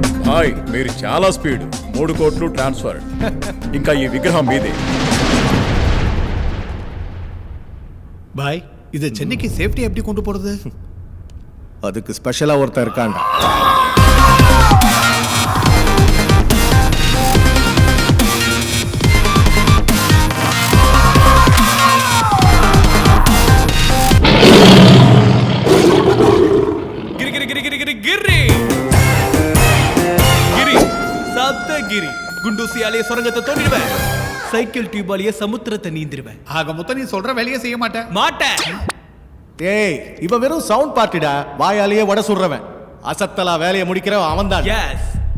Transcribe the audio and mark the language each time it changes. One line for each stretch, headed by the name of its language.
Telugu: Bye మీరు చాలా speed 3 కోట్లు ట్రాన్స్ఫర్ ఇంకా ఈ విగ్రహం మీదే
Tamil: பாய் இது சென்னைக்கு சேஃப்டி எப்படி கொண்டு போறது? அதுக்கு ஸ்பெஷலா ஒருத்தர் இருக்காண்டா.
Telugu: గిరి గిరి గిరి గిరి
Tamil: గిరి గిరి గిరి சப்தகிரி குண்டூசியாலே சுரங்கத்தை தோண்டிடுவேன். சைக்கிள் டியூபாலேயே சமுத்திரத்தை நீந்திருவேன். ஆக மொத்தம் நீ சொல்ற வேலையை செய்ய மாட்டேன். மாட்டேன். ஏய் இவன் வெறும் சவுண்ட் பார்ட்டிடா, வாயாலேயே வடை சுடுறவன். அசத்தலா வேலையை முடிக்கிறவன் அவன் தான்.
English: Yes.